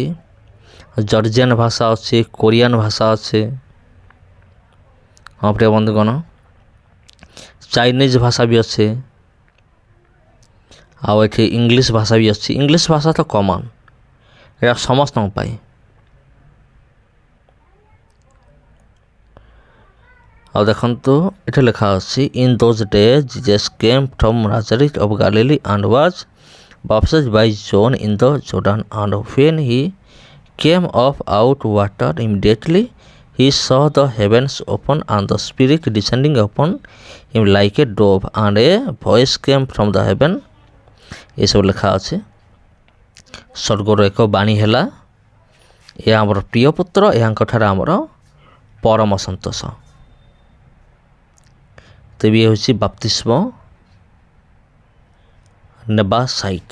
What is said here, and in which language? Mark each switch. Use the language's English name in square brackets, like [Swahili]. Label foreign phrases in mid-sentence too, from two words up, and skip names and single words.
[Odia] ଜର୍ଜିଆନ ଭାଷା ଅଛି, କୋରିଆନ ଭାଷା ଅଛି, ହଁ ପ୍ରିୟ ବନ୍ଧୁଗଣ, ଚାଇନିଜ୍ ଭାଷା ବି ଅଛି, ଆଉ ଏଠି ଇଂଲିଶ ଭାଷା ବି ଅଛି। ଇଂଲିଶ ଭାଷା ତ କମନ୍, ଏହା ସମସ୍ତଙ୍କ ପାଇଁ। ଆଉ ଦେଖନ୍ତୁ ଏଠି ଲେଖା ଅଛି, [English] in those days Jesus came from Nazareth of Galilee and was baptized by John in the Jordan, and when he came up out water, immediately he saw the heavens open and the Spirit descending upon him like a dove, and a voice came from the heaven। [Odia] ଏସବୁ ଲେଖା ଅଛି। ସ୍ୱର୍ଗର ଏକ ବାଣୀ ହେଲା, ଏ ଆମର ପ୍ରିୟ ପୁତ୍ର, ଏହାଙ୍କଠାରେ ଆମର ପରମ ସନ୍ତୋଷ। ତେବେ ହେଉଛି ବାପ୍ତିସ୍ମ ନେବା ସାଇଟ୍।